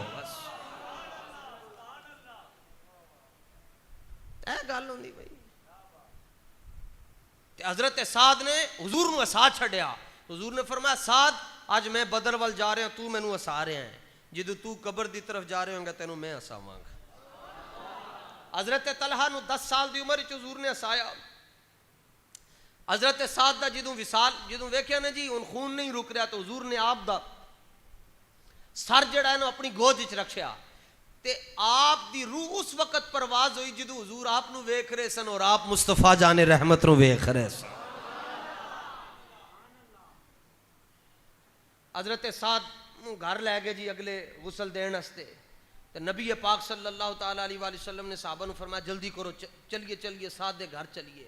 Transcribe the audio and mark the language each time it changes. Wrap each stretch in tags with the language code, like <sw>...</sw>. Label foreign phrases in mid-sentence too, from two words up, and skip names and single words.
<pa>بس اے گل ہوندی بھائی۔ حضرت سعد نے حضور نو ہسا چھڑیا۔ حضور نے فرمایا سعد آج میں بدر وال جا رہا ہوں، تو مینوں ہسا رہا ہے، جدو تو قبر دی طرف جا رہے ہوں گا تینوں میں ہساواں گا۔ حضرت طلحہ نو 10 سال دی عمر وچ حضور نے ہسایا۔ حضرت سعد دا جدوں وصال جدوں ویکھیا نا جی ہن خون نہیں رک رہا، تو حضور نے آپ دا سر جڑا ہے نا اپنی گود وچ رکھیا، تے آپ دی روح اس وقت پرواز ہوئی جدوں حضور آپ نو ویکھ رہے سن اور آپ مصطفیٰ جان رحمت نو ویکھ رہے سن۔ حضرت سعد گھر لے گئے جی اگلے غسل دین واسطے، تو نبی پاک</pa> <ar>صلی اللہ تعالیٰ علیہ وآلہ وسلم</ar> <pa>نے صحابہ نو فرمایا جلدی کرو، چلیے چلیے سعد دے گھر چلیے۔</pa>